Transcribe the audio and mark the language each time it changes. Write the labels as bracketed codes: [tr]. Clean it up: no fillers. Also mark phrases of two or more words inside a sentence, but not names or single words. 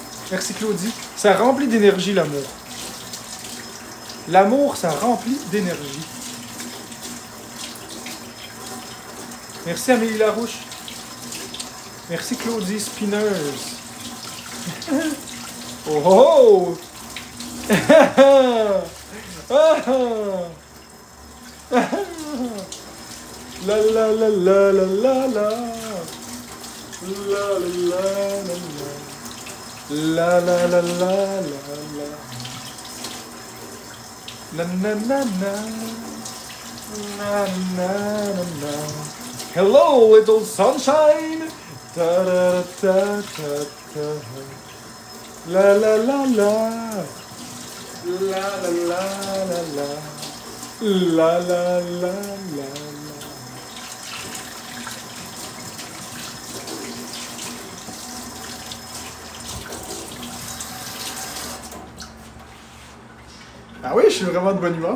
[fr] Merci Claudie. Ça remplit d'énergie, l'amour. L'amour, ça remplit d'énergie. Merci Amélie Larouche. Merci Claudie Spineuse. Oh oh! La la la la la la la. La la la la la. La la la la la la. Na na na na. Na na na na. [en] Hello, little sunshine. Ta da ta ta ta. La la la la. La la la la la. La la la la la. [fr] Ah oui, je suis vraiment de bonne humeur.